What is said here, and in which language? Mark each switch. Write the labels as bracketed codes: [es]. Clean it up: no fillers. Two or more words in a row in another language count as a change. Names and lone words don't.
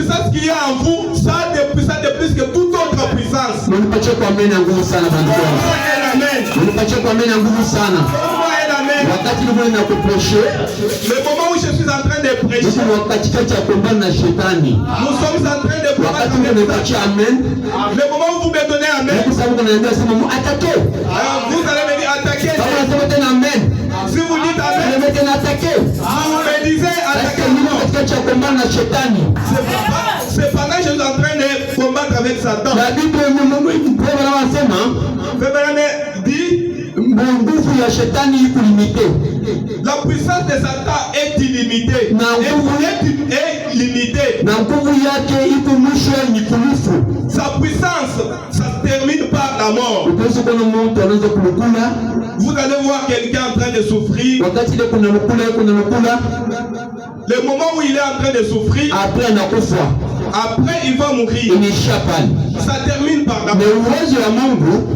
[fr] qu'il y a en vous, ça a des puissances de plus que toute autre puissance. Amen. [sw] Wakati nilikuwa ninakuprêcher, [fr] le moment où je suis en train de prêcher, nous sommes [sw] katikati ya pambana na shetani. [fr] Nous sommes en train de [sw] wakati unapatia amen, [fr] le moment où vous me donnez amen, [sw] kwa sababu kunaniambia sema attaquer. [fr] Vous allez me dire attaquer. [sw] Kama unasema tena amen, [fr] si vous dites amen, vous me tena attaquer. Vous me disiez attaquer. [sw] Katikati ya pambana na shetani. [fr] C'est pendant que je suis en train de combattre avec Satan. [sw] La Bible inasema, [fr] dit, [sw] nguvu ya shetani iko limité. [fr] La puissance de Satan est illimitée. Est limitée. [sw] Na nguvu yake iko mwisho ni kufa. [fr] Sa puissance, ça se termine par la mort. Vous allez voir quelqu'un en train de souffrir. Le moment où il est en train de souffrir, après il va mourir. Ça termine par la mort.